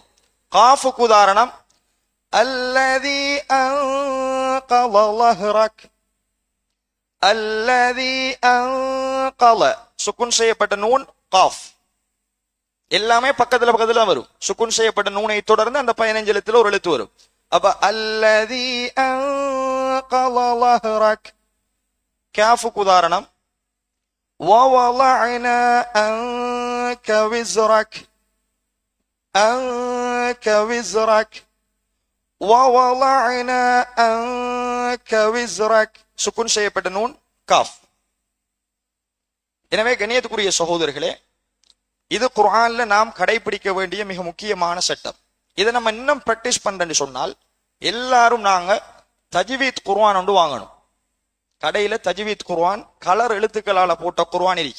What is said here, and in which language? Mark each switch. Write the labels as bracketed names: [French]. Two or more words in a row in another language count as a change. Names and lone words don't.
[Tamil] காஃபுக்கு உதாரணம் [Arabic] الذي أنقض ظهرك. الذي أنقض. [Tamil] சுக்குன் செய்யப்பட்ட நூன் காஃப். எல்லாமே பக்கத்துல பக்கத்துல வரும். சுக்குன் செய்யப்பட்ட நூனை தொடர்ந்து அந்த 15 எழுத்துல ஒரு எழுத்து வரும். [Arabic] அப்ப الذي أنقض ظهرك. [Tamil] காஃபுக்கு உதாரணம் [Arabic] ووضعنا عنك وزرك. عنك وزرك ووضعنا عنك وزرك. [Tamil] சுக்குன் செய்யப்பட்ட நூன் காஃப். எனவே கண்ணியத்துக்குரிய சகோதரர்களே, இது குர்ஆன்ல நாம் கடைபிடிக்க வேண்டிய மிக முக்கியமான சட்டம். இதை நம்ம இன்னும் பிராக்டிஸ் பண்றேன்னு சொன்னால், எல்லாரும் நாங்க தஜ்வீத் குர்ஆன் ஒன்று வாங்கணும். கடையில தஜ்வீத் குர்ஆன் கலர் எழுத்துக்களால போட்ட குர்ஆன் இருக்கு.